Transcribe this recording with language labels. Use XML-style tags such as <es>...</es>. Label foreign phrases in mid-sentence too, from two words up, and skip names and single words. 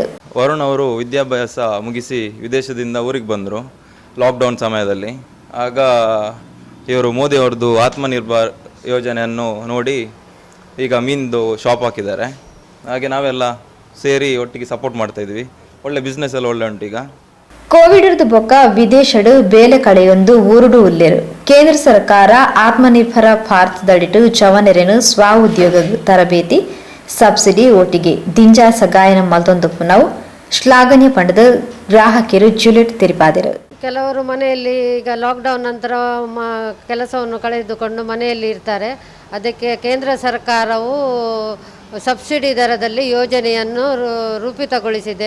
<kn>ವರುಣ್ ಅವರು ವಿದ್ಯಾಭ್ಯಾಸ ಮುಗಿಸಿ ವಿದೇಶದಿಂದ ಊರಿಗೆ ಬಂದರು ಲಾಕ್ಡೌನ್ ಸಮಯದಲ್ಲಿ. ಆಗ ಇವರು ಮೋದಿ ಅವ್ರದ್ದು ಆತ್ಮನಿರ್ಭರ್ ಯೋಜನೆಯನ್ನು ನೋಡಿ ಈಗ ಮೀನ್ದು ಶಾಪ್ ಹಾಕಿದ್ದಾರೆ. ಹಾಗೆ ನಾವೆಲ್ಲ ಸೇರಿ ಒಟ್ಟಿಗೆ ಸಪೋರ್ಟ್ ಮಾಡ್ತಾಯಿದ್ವಿ. ಒಳ್ಳೆ ಬಿಸ್ನೆಸ್ ಎಲ್ಲ ಒಳ್ಳೆ ಉಂಟು ಈಗ.</kn> <tcy>ಕೋವಿಡ್ ಬೊಕ್ಕ ವಿದೇಶಡು ಬೇಲೆ ಕಡೆಯೊಂದು ಊರುಡು ಉಲ್ಲೇರು. ಕೇಂದ್ರ ಸರ್ಕಾರ ಆತ್ಮನಿರ್ಭರ ಭಾರತದಡಿಟು ಚವನೆರೆನು ಸ್ವ ಉದ್ಯೋಗ ತರಬೇತಿ ಸಬ್ಸಿಡಿ ಒಟ್ಟಿಗೆ ದಿಂಜಾ ಸಗಾಯನ ಮಲ್ತೊಂದು ನಾವು ಶ್ಲಾಘನೀಯ ಪಂಡದ ಗ್ರಾಹಕರು ಜುಲೆಟ್ ತೆರಿಪಾದರು.</tcy> <kn>ಕೆಲವರು ಮನೆಯಲ್ಲಿ ಈಗ ಲಾಕ್ಡೌನ್ ನಂತರ ಕೆಲಸವನ್ನು ಕಳೆದುಕೊಂಡು ಮನೆಯಲ್ಲಿ ಇರ್ತಾರೆ. ಅದಕ್ಕೆ ಕೇಂದ್ರ ಸರ್ಕಾರವು ಸಬ್ಸಿಡಿ ದರದಲ್ಲಿ ಯೋಜನೆಯನ್ನು ರೂಪಿತಗೊಳಿಸಿದೆ.</kn>